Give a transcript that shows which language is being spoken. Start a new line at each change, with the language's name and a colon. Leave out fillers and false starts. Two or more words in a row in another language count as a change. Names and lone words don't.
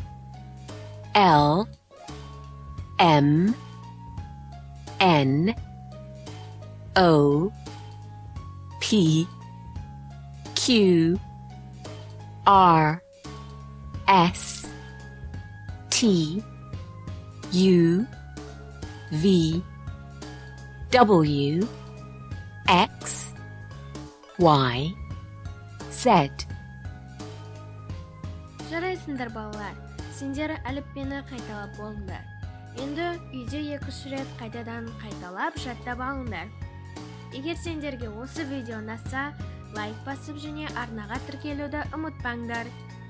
English: L M N O P Q R S T U V W X Y Z.
Kazakh: Жарайсыңдар балалар, сендер әліппені қайталап болыңдар. Енді үйде 2-3 рет қайтадан қайталап жаттап алыңдар. Егер сендерге осы видео ұнаса, лайк басып және арнаға тіркелуді ұмытпаңдар.